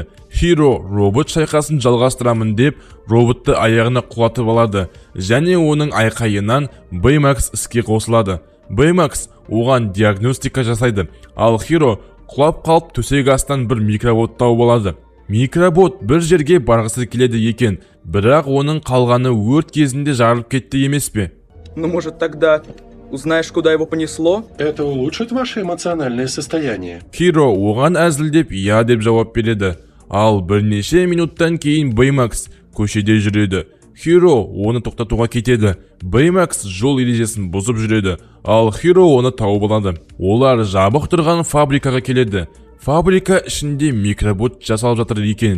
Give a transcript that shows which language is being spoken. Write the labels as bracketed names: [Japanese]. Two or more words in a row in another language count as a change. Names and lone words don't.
[Kazakh] Хиро робот шайқасын жалғастырамын деп роботты аяғына құлатып алады және оның айқайынан Бэймакс іске қосылады. Бэймакс оған диагностика жасайды, ал Хиро құлап қалып төсек астынан бір микробот тауып алады. Микробот бір жерге барғысы келеді екен, бірақ оның қалғаны өрт кезінде жарылып кетті емес пе? [Russian] Ну, может, тогда узнаешь, куда его понесло? Это улучшит ваше эмоциональное состояние. [Kazakh] Хиро оған әзілдеп «я» деп жауап береді. Ал бірнеше минуттан кейін Бэймакс көшеде жүреді. Хиро оны тоқтатуға кетеді. Бэймакс жол ережесін бұзып жүреді, ал Хиро оны тауып алады. Олар жабық тұрған фабрикаға келеді. Фабрика ішінде микробот жасалып жатыр екен.